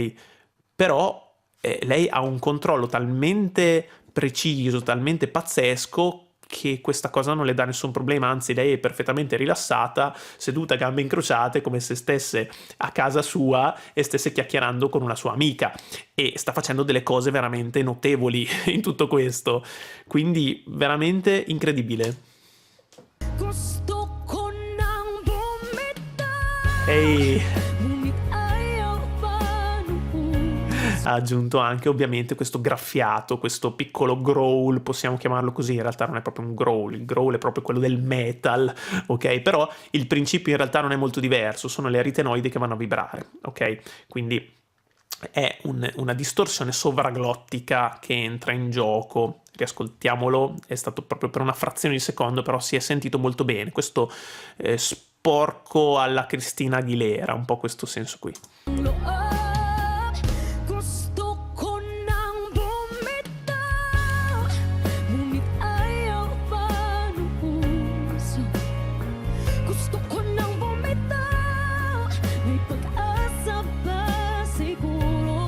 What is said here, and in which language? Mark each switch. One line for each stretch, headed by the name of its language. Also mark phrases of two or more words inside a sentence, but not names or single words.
Italian: Però lei ha un controllo talmente preciso, talmente pazzesco che questa cosa non le dà nessun problema, anzi lei è perfettamente rilassata, seduta a gambe incrociate, come se stesse a casa sua e stesse chiacchierando con una sua amica, e sta facendo delle cose veramente notevoli in tutto questo, quindi veramente incredibile.
Filipino: Gusto ko nang bumitaw,
Italian: E
Filipino: ngunit ayaw pa nung
Italian: ha aggiunto anche ovviamente questo graffiato, questo piccolo growl, possiamo chiamarlo così, in realtà non è proprio un growl, il growl è proprio quello del metal, ok? Però il principio in realtà non è molto diverso, sono le aritenoidi che vanno a vibrare, ok? Quindi è una distorsione sovraglottica che entra in gioco. Riascoltiamolo, è stato proprio per una frazione di secondo, però si è sentito molto bene, questo sporco alla Christina Aguilera, un po' questo senso qui.
Filipino: loob. Gusto ko nang bumitaw, ngunit ayaw pa nung puso. Gusto ko nang bumitaw, may pag-asa ba siguro?